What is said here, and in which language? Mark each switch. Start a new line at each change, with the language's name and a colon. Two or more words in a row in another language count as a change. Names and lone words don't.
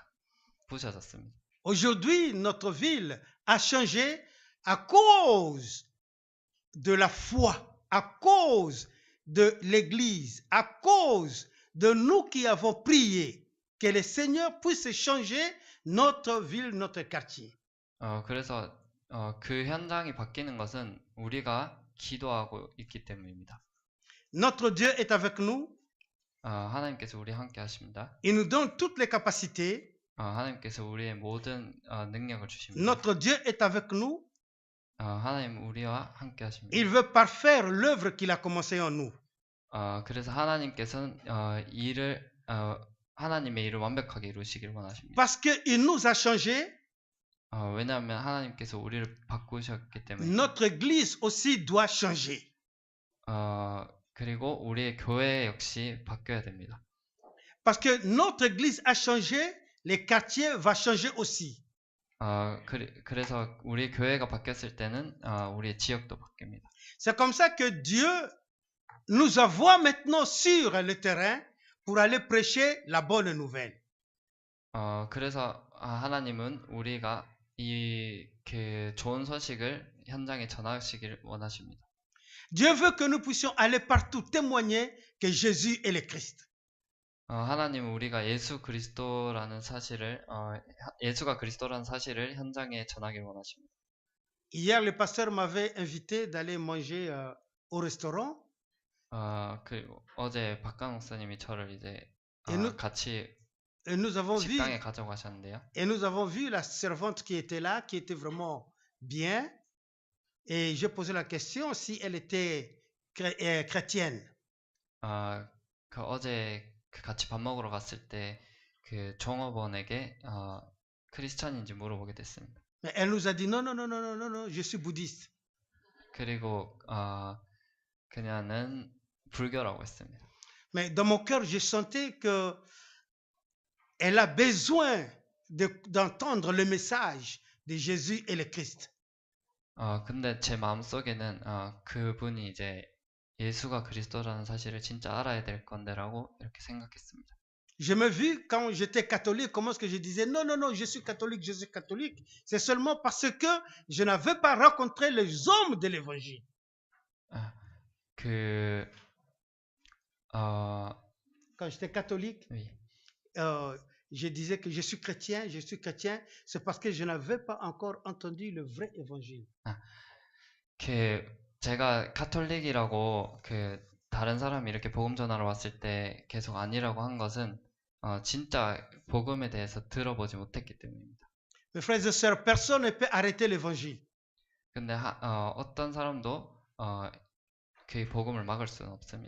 Korean: 부셔졌습니다.
French: Aujourd'hui, notre ville a changé à cause de la foi, à cause de l'Église, à cause de nous qui avons prié que le Seigneur puisse changer notre ville, notre quartier.
Korean: 그래서 그 현장이 바뀌는 것은 우리가 기도하고 있기 때문입니다.
French: Notre Dieu est avec nous.
Korean: 하나님께서 우리 함께 하십니다.
French: Il nous donne toutes les capacités.
Korean: 하나님께서 우리의 모든 능력을 주십니다.
French: Notre Dieu est avec nous.
Korean: 하나님 우리와 함께 하십니다.
French: Il veut parfaire l'œuvre qu'il a commencée en nous.
Korean: 그래서 하나님께서는 하나님의 일을 완벽하게 이루시길 원하십니다.
French: Parce qu'il nous a changés,
Korean: 왜냐하면 하나님께서 우리를 바꾸셨기 때문에.
French: notre Église aussi doit changer.
Korean: 그리고 우리의 교회 역시 바뀌어야 됩니다.
French: Parce que notre Église a changé, les quartiers vont changer aussi.
Korean: 그래서 우리 교회가 바뀌었을 때는 우리의 지역도 바뀝니다.
French: C'est comme ça que Dieu nous envoie maintenant sur le terrain pour aller prêcher la bonne nouvelle.
Korean: 그래서 하나님은 우리가 그 좋은 소식을 현장에 전하시길 원하십니다.
French: Dieu veut que nous puissions aller partout témoigner que Jésus est le Christ.
Korean: 하나님은 우리가 예수가 그리스도라는 사실을 현장에 전하길 원하십니다.
French: Hier, le pasteur m'avait invité d'aller manger au restaurant.
Korean: 어제 박강 목사님이 저를 이제 같이
French: Et nous avons vu,
Korean: 식당에 가져가셨는데요.
French: et nous avons vu la servante qui était là, qui était vraiment bien. Et j'ai posé la question si elle était chrétienne.
Korean: 어제 같이 밥 먹으러 갔을 때 그 종업원에게 크리스찬인지 물어보게 됐습니다.
French: Mais elle nous a dit non, non, non, non, non, non, non, je suis bouddhiste.
Korean: 그리고 그녀는 불교라고 했습니다.
French: Mais dans mon cœur, je sentais que elle a besoin d'entendre le message de Jésus et le Christ.
Korean: 근데 제 마음속에는 그분이 이제 예수가 그리스도라는 사실을 진짜 알아야 될 건데라고 이렇게 생각했습니다.
French: Je me vis quand j'étais catholique, comment est-ce que je disais non, non, non, je suis catholique, je suis catholique. C'est seulement parce que je n'avais pas rencontré les hommes de l'évangile. Quand j'étais catholique, oui. Je disais que je suis chrétien, c'est parce que je n'avais pas encore entendu le vrai évangile.
Korean: 제가 카톨릭이라고 다른 사람이 이렇게 복음 전하러 왔을 때 계속 아니라고 한 것은 진짜 복음에 대해서 들어보지 못했기 때문입니다.
French: Mes frères et sœurs, personne ne peut arrêter l'évangile.
Korean: 근데 어떤 사람도 그 복음을 막을 수는 없습니다.